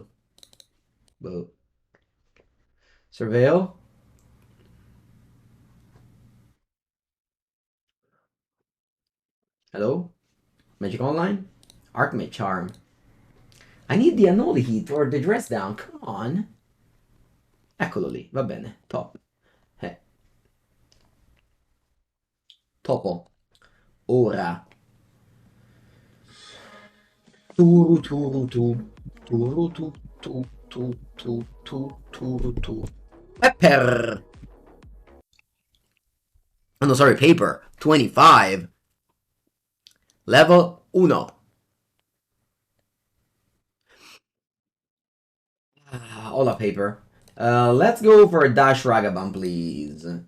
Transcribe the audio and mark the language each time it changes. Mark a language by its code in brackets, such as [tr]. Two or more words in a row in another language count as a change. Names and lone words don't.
[en] Boat. Surveil. Hello? Magic Online? Archmage Charm. I need the Unholy Heat or the dress down. Come on. [it] Eccolo lì. Va bene. Top. Topo. Ora. Turu turu tu. Turu tu tu tu tu tu turu tu. [en] Pepper. Oh no, sorry, paper. 25. Level 1. Hola, paper. Let's go for a dash Ragavan, please.